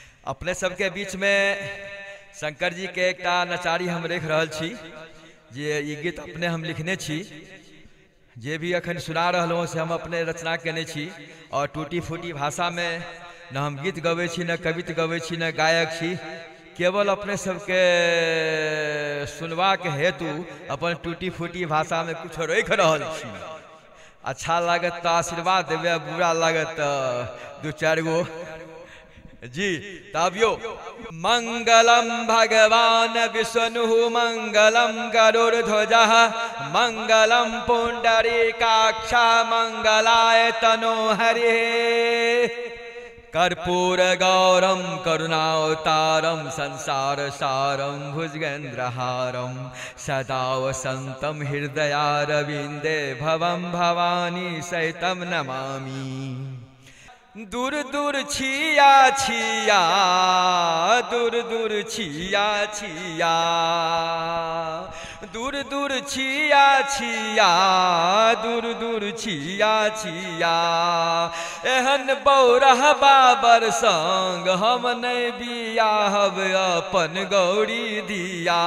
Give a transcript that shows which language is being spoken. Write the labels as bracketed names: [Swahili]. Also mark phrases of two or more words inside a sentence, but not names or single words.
[Maithili] अपने सबके बीच में शंकर जी के एक नचारी हम देख रहल छी जे ई गीत अपने हम लिखने छी, जे भी अखन सुना रहलहुँ से हम अपने रचना केने छी और टूटी फूटी भाषा में न हम गीत गबै छी, न कविता गबै छी, न गायक छी। केवल अपने सबके सुनवा के हेतु अपन टूटी फूटी भाषा में कुछ रख रहल छी। अच्छा लागत तो आशीर्वाद देवे, बुरा लागत तो दू चार गो जी तबियो। [Sanskrit] मंगलम भगवान विष्णु मंगलम गरुड़ध्वजः मंगलम पुंडरीकाक्ष मंगलाय तनो हरिः। कर्पूर गौरम करुणावतारम संसार सारम भुजगेन्द्रहारम सदा वसंतम हृदयारविंदे भवम भवानी सहितम नमामि। [Maithili] दूर दूर छिया छिया, दूर दूर छिया छिया, दूर दूर छिया छिया, दूर दूर छिया छिया। एहन बौरह बाबर संग हम नहीं बियाहब अपन गौरी दिया।